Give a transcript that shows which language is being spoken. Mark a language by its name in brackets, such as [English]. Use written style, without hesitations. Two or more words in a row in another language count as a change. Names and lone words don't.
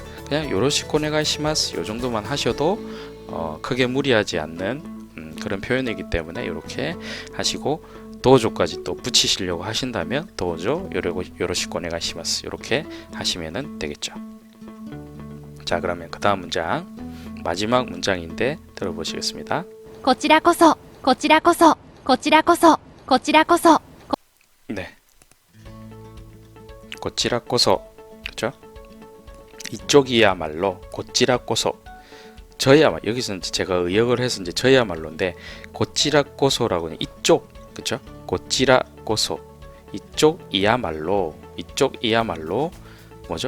[Korean] 그냥 [Japanese] よろしくお願いします [Korean] 요 정도만 하셔도 크게 무리하지 않는 그런 표현이기 때문에 요렇게 하시고, 도우조까지 또 붙이시려고 하신다면 [Japanese] どうぞよろしくお願いします [Korean] 요렇게 하시면 되겠죠. 자, 그러면 그 다음 문장, 마지막 문장인데 들어보시겠습니다. [Japanese] こちらこそ、こちらこそ、こちらこそ、こちらこそ。 [Korean] 네. 고치라꼬소, 그죠? 이쪽이야말로 고치라꼬소. 저야말로, 여기서 이제 제가 의역을 해서 이제 저야말로인데, 고치라꼬소라고는 이쪽, 그죠? 고치라꼬소. 이쪽이야말로 뭐죠?